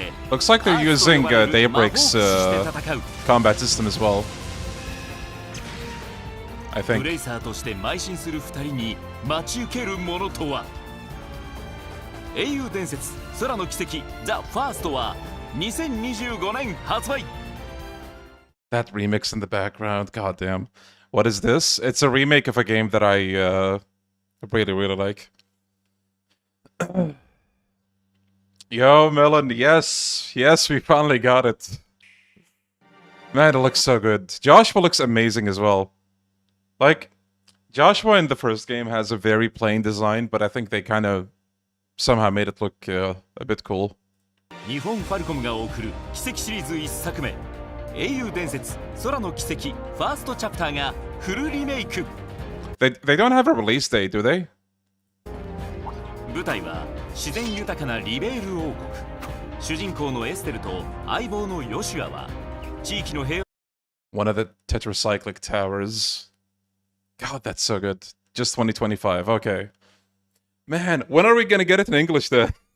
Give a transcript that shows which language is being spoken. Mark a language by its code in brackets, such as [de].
[en] Looks like they're using Daybreak's combat system as well. I think. [ja] ブレイサーとして邁進する2人に待ち受けるものとは英雄伝説空の奇跡 The First は2025年発売 [en] That remix in the background, goddamn. What is this? It's a remake of a game that I really like. Yo, Melon, yes, we finally got it. Man, it looks so good. Joshua looks amazing as well. Like, Joshua in the first game has a very plain design, but I think they kind of somehow made it look a bit cool. [ja] 日本ファルコムが送る奇跡シリーズ1作目英雄伝説空の奇跡ファーストチャプターがフルリメイク [en] They don't have a release date, do they? [ja] 舞台は自然豊かなリベール王国主人公のエステルと相棒のヨシュアは地域の平和 [en] One of the tetracyclic towers. God, that's so good. Just 2025, okay. Man, when are we gonna get it in English then?